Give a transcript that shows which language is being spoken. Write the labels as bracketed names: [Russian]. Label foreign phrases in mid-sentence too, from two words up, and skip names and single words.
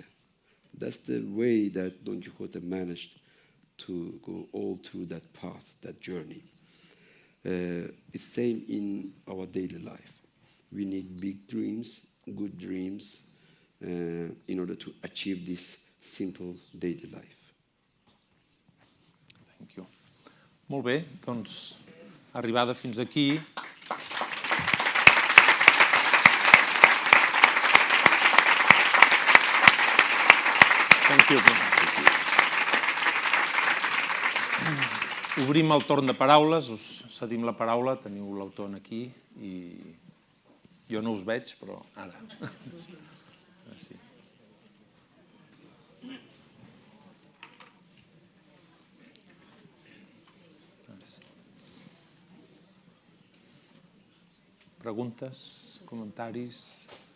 [English] That's the way that Don Quixote managed to go all through that path, that journey. It's the same in our daily life. We need big dreams, good dreams, in order to achieve this simple daily life. Thank you. [Catalan] Molt bé, doncs, arribada fins aquí. [English] Thank you. [Catalan] Obrim el torn de paraules, us cedim la paraula, teniu l'autor aquí i jo no us veig, però ara. Sí. Preguntes, comentaris?